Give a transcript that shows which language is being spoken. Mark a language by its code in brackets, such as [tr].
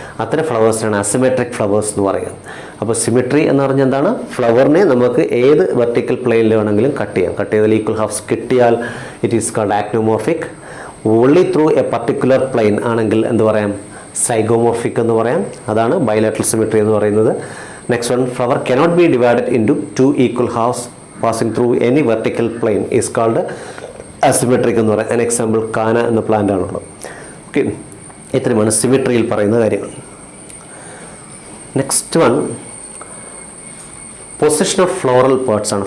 [ml] അത്തരം ഫ്ലവേഴ്സിനാണ് asymmetric flowers എന്ന് പറയുക. അപ്പോൾ സിമെട്രി എന്ന് പറഞ്ഞാൽ എന്താണ്? ഫ്ലവറിനെ നമുക്ക് ഏത് വെർട്ടിക്കൽ പ്ലെയിനിൽ വേണമെങ്കിലും കട്ട് ചെയ്യാം. കട്ട് ചെയ്താൽ ഈക്വൽ ഹാഫ്സ് കിട്ടിയാൽ [en] It is called actinomorphic. Only through a particular plane [ml] ആണെങ്കിൽ എന്ത് പറയാം? സൈഗോമോർഫിക് എന്ന് പറയാം. അതാണ് ബൈലാറ്ററൽ സിമെട്രി എന്ന് പറയുന്നത്. [en] next one, flower cannot be divided into 2 equal halves passing through any vertical plane is called [ml] asymmetric എന്ന് പറയാം. an എക്സാമ്പിൾ കാന എന്ന പ്ലാന്റ് ആണുള്ളത്. ഓക്കെ, ഇത്രയുമാണ് സിമെട്രിയിൽ പറയുന്ന കാര്യങ്ങൾ. [en] Next one position of floral parts ആണ്.